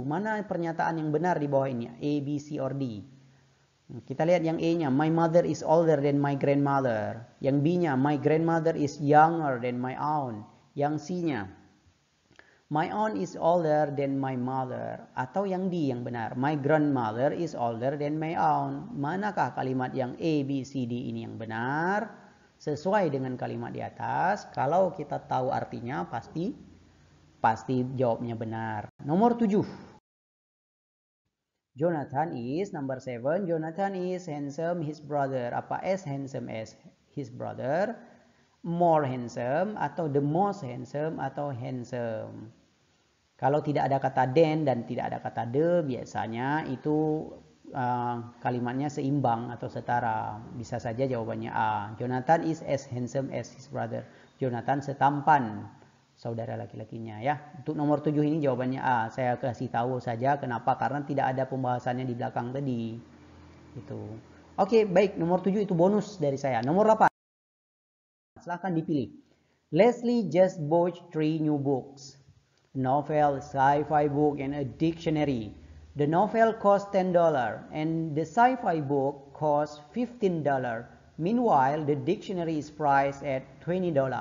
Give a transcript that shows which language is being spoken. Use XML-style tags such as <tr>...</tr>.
<id>Mana pernyataan yang benar di bawah ini? A, B, C, or D? Kita lihat yang A-nya.</id> <en>My mother is older than my grandmother.</en> <id>Yang B-nya.</id> <en>My grandmother is younger than my aunt.</en> <id>Yang C-nya.</id> <en>My aunt is older than my mother.</en> <id>Atau yang D yang benar.</id> <en>My grandmother is older than my aunt.</en> <id>Manakah kalimat yang A, B, C, D ini yang benar? Sesuai dengan kalimat di atas. Kalau kita tahu artinya pasti jawabnya benar. Nomor 7.</id> <en>Jonathan is number 7. Jonathan is handsome his brother. Apa as handsome as his brother? More handsome atau the most handsome atau handsome.</en> <id>Kalau tidak ada kata then dan tidak ada kata the, biasanya itu kalimatnya seimbang atau setara. Bisa saja jawabannya A.</id> <en>Jonathan is as handsome as his brother. Jonathan setampan</en> <id>saudara laki-lakinya ya. Untuk nomor 7 ini jawabannya A. Saya kasih tahu saja kenapa, karena tidak ada pembahasannya di belakang tadi. Itu. Oke, baik, nomor 7 itu bonus dari saya. Nomor 8. Silahkan dipilih.</id> <en>Leslie just bought 3 new books. A novel, a sci-fi book, and a dictionary. The novel cost $10 and the sci-fi book cost $15. Meanwhile, the dictionary is priced at $20.</en>